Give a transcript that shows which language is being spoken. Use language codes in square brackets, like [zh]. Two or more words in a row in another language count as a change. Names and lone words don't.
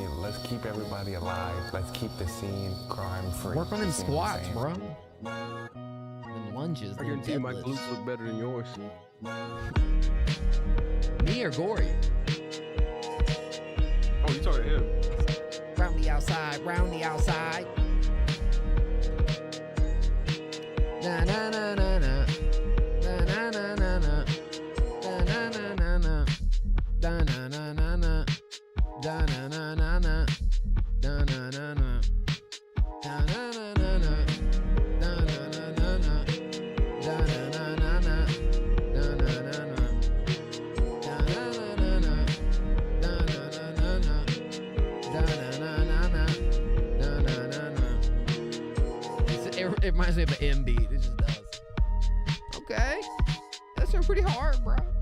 [en] Let's keep everybody alive. Let's keep the scene crime free. Work on them You see what I'm squats, saying? bro. Them lunges. I them guarantee you my deadlifts. glutes look better than yours. Me or Gory? Oh, you talking to him? Round the outside, round the outside. Na na na na na. Na na na na na. Na na na na na. Da na na na na. Da na na na na. Da na na na. Da na na na na. Da na na na na. Da na na na na. Da na na na. Da na na na na. Da na na na na. Da na na na na. Da na na na. It reminds me of an M beat. It just does. Okay. That's pretty hard, bro.